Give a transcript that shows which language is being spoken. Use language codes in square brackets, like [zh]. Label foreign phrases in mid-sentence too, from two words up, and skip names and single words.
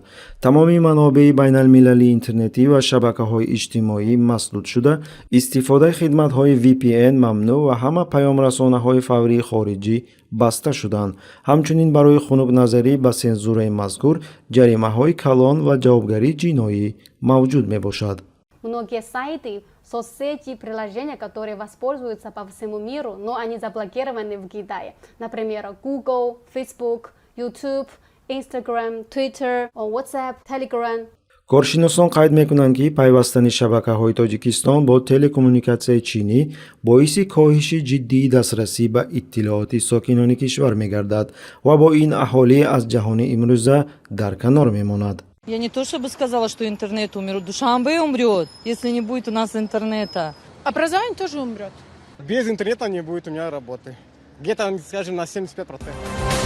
[tg] тамоми манобеи байналмилалии интернетӣ ва шабакаҳои иҷтимоӣ маслуд шуда, истифодаи хидматҳои VPN мамнӯъ ва ҳама паёмрасонаҳои фаврии хориҷӣ баста шуданд. ҳамчунин барои хунукназарӣ ба сензураи мазкур ҷаримаҳои калон ва ҷавобгарии ҷиноӣ мавҷуд мебошад. [ru] Многие сайты, соцсети, приложения, которые воспользуются по всему миру, но они заблокированы в Китае. Например, Google, Facebook, YouTube, Instagram, Twitter, WhatsApp, Telegram. [tg] коршиносон қайд мекунанд ки пайвастани шабакаҳои Тоҷикистон бо телекоммуникатсияи чинӣ боиси коҳиши ҷиддии дастрасӣ ба иттилооти сокинони кишвар мегардад ва бо ин аҳолӣ аз ҷаҳони имрӯза дар канор мемонад. [ru] Я не то чтобы сказала, что интернет умрет, Душанбе умрет, если не будет у нас интернета. А Казань тоже умрет. Без интернета не будет у меня работы. Где-то, скажем, на 75%.